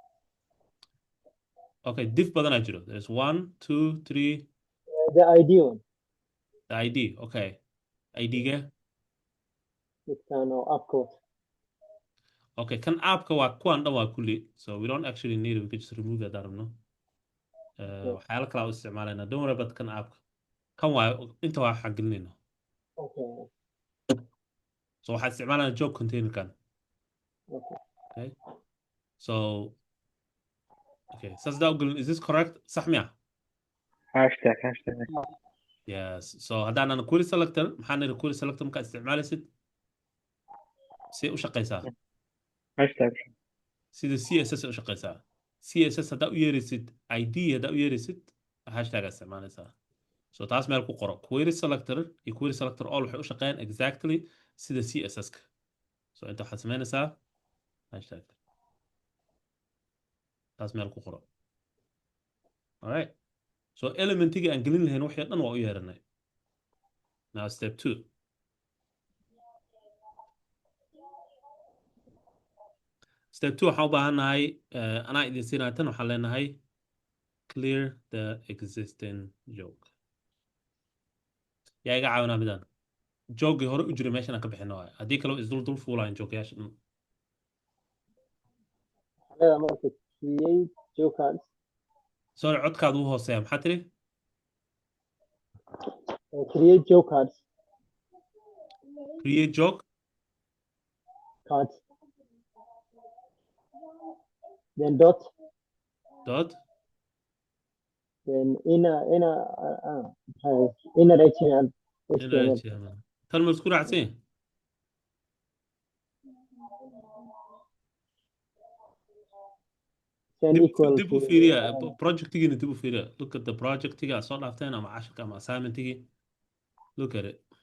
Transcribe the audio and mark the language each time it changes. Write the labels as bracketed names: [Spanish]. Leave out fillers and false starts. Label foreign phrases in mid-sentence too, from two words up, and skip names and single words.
[Somali] okay diff badanaa jiro [English] there's 1 2 3 the id one the id okay id-ga [Somali] midkaan oo appcode okay kan aapka waa kuwan dhan waa kulli [English] so we don't actually need it we could just remove that [Somali] arabno waxyaalo kale u isticmaalayna [English] don't worry about [Somali] kan aapka kan waa inta waa waxaan gelinayna [English] okay [Somali] so waxaan isticmaalayna [English] job containerkan okay okay so okay [Somali] saas daa u gelin [English] is this correct [Somali] sax miya [English] hashtag [Somali] yes so haddaanan [English] query selector [Somali] maxaan niri [English] query selector [Somali] markaa isticmaalaysid si u shaqaysaa [English] hashtag [Somali] sida css u shaqaysaa css haddaa u yeeraysid id haddaa u yeeraysid hashtag isticmaalaysaa so taas meel ku qoro [English] query selector [Somali] iyo [English] query selector all [Somali] waxay u shaqeeyaan exactly sida css-ka so inta waxaad samaynaysaa hashtag taas meel ku qoro [English] alright so [Somali] elementiga aan gelin lahayn wixii dhan waa u yeeranay [English] now step 2 step 2 [Somali] waxaan u baahannahay anaa idin siinaya tan waxaan leenahay [English] clear the existing joke [Somali] yaa iga caawinaa midaan joogii hore u jiray meeshan aan ka bixino waay haddii kale isdul fuulayan joogayaasha dhan anaga marka [English] create jokecards [Somali] sorry codkaadu u hooseeya maxaa tiri [English] create jokecards create joke cards then dot dot then inner HTML [Somali] tan ma isku raacsan yahay [English] then equal [Somali] dib u fiiriya projectigiina dib u fiiriya [English] look at the [Somali] projectiga aad soo dhaafteen ama cashirka ama assignmentigii [English] look at it